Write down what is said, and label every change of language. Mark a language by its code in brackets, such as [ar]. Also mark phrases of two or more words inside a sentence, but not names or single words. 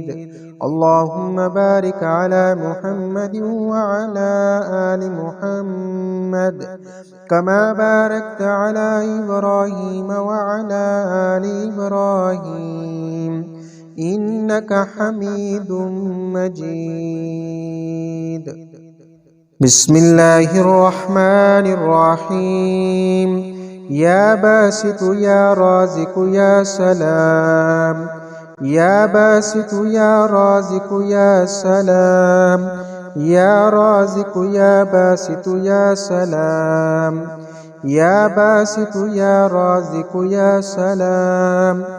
[ar] اللهم بارك على محمد وعلى آل محمد كما باركت على إبراهيم وعلى آل إبراهيم إنك حميد مجيد. بسم الله الرحمن الرحيم. يا باسط يا رازق يا سلام. يا باسط يا رازق يا سلام. يا رازق يا باسط يا سلام. يا باسط يا رازق يا سلام.